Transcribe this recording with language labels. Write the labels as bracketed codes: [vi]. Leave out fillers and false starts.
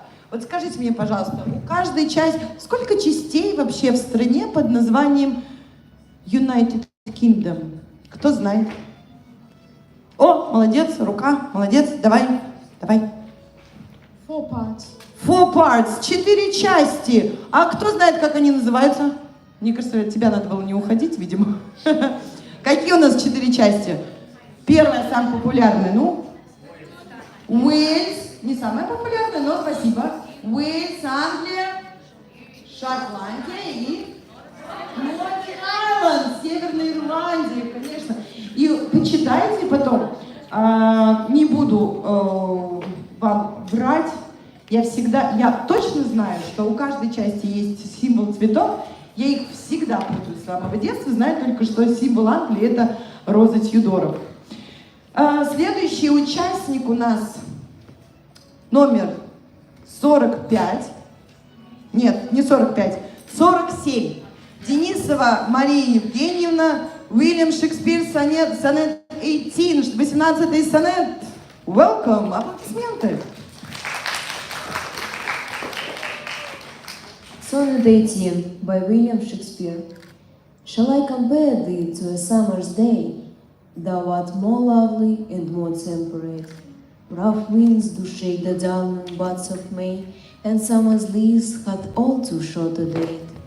[ru] Вот скажите мне, пожалуйста, у каждой части, сколько частей вообще в стране под названием United Kingdom? Кто знает? О, молодец, рука, молодец, давай. [en] Four parts, [ru] 4 части. А кто знает, как они называются? Мне кажется, от тебя надо было не уходить, видимо. Какие у нас 4 части? Первая самая популярная, ну? Уэльс, не самая популярная, но спасибо. Уэльс, Англия, Шотландия и Норт-Айленд, Северная Ирландия, конечно. И почитайте потом. Не буду вам врать. Я точно знаю, что у каждой части есть символ цветов. Я их всегда путаю с самого детства. Знаю только, что символ Англии — это роза Тьюдоров. Следующий участник у нас номер 45. Нет, не 45, 47. Денисова Мария Евгеньевна, Уильям Шекспир, сонет 18, 18-й сонет. [en] Welcome, [ru] аплодисменты. [en] Sonnet 18 by William Shakespeare. Shall I compare thee to a summer's day? Thou art more lovely and more temperate. Rough winds do shake the darling buds of May, and summer's leaves hath all too short a date.